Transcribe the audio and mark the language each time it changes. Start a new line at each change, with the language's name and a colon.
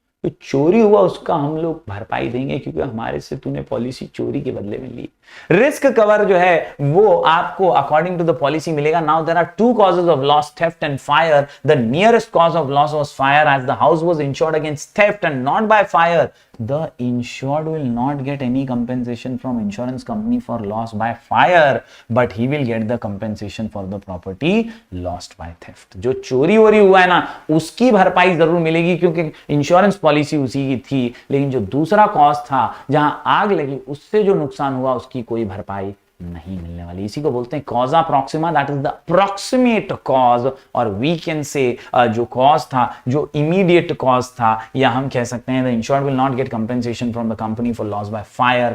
Hindi: तो चोरी हुआ उसका हम लोग भरपाई देंगे क्योंकि हमारे से तूने पॉलिसी चोरी के बदले में ली। रिस्क कवर जो है वो आपको अकॉर्डिंग टू द पॉलिसी मिलेगा।
English: Now there are two causes of loss, theft and fire. The nearest cause of loss was fire as the house was insured against theft and not by fire. The insured will not get any compensation from insurance company for loss by fire, but he will get the compensation for the property lost by theft.
Hindi: जो चोरी वोरी हुआ है ना उसकी भरपाई जरूर मिलेगी क्योंकि इंश्योरेंस पॉलिसी उसी की थी, लेकिन जो दूसरा कॉस्ट था जहां आग लगी उससे जो नुकसान हुआ उसकी कोई भरपाई नहीं मिलने वाली। इसी को बोलते हैं कॉजा Proxima,
English: that is the approximate cause, और we can say
Hindi: जो कॉज था, जो इमीडिएट कॉज था, या हम कह सकते हैं
English: The insured will not get compensation from the company for loss by fire.